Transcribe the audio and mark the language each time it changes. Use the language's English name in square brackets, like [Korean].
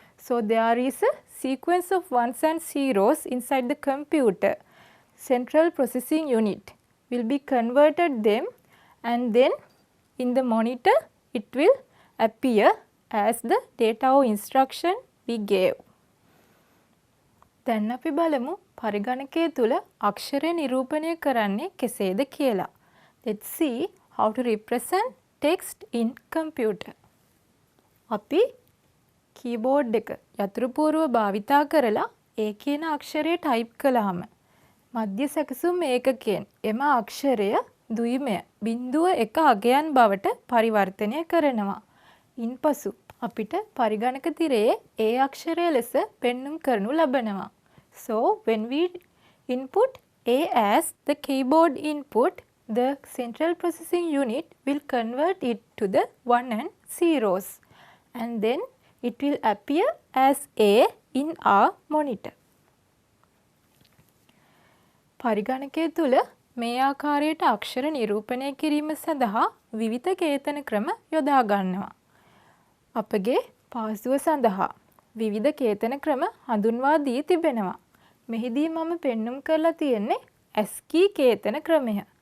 [English] So there is a sequence of ones and zeros inside the computer. Central processing unit will be converted them and then in the monitor it will appear as the data or instruction we gave. [Sinhala] දැන් අපි බලමු පරිගණකය තුල අක්ෂර නිරූපණය කරන්නේ කෙසේද කියලා. [English] Let's see how to represent text in computer. [Sinhala] අපි කීබෝඩ් එක යතුරුපූර්ව භාවිතා කරලා ඒ කියන අක්ෂරය ටයිප් කළාම මධ්‍ය සැකසුම් ඒකකයෙන් එම අක්ෂරය ද්විමය 0.1 අගයන් බවට පරිවර්තනය කරනවා. ඉන්පසු අපිට පරිගණක තිරයේ ඒ අක්ෂරය ලෙස පෙන්눔 කරනු ලබනවා. [English] So when we input A as the keyboard input, the central processing unit will convert it to the 1 and zeros, and then it will appear as A in our monitor. [Sinhala] පරිගණකය තුල මේ ආකාරයට අක්ෂර නිරූපණය කිරීම සඳහා විවිධ කේතන ක්‍රම යොදා ගන්නවා. අපගේ පාසුව සඳහා විවිධ කේතන ක්‍රම හඳුන්වා දී තිබෙනවා. මෙහිදී මම පෙන්눔 කරලා තියෙන්නේ ASCII කේතන ක්‍රමය.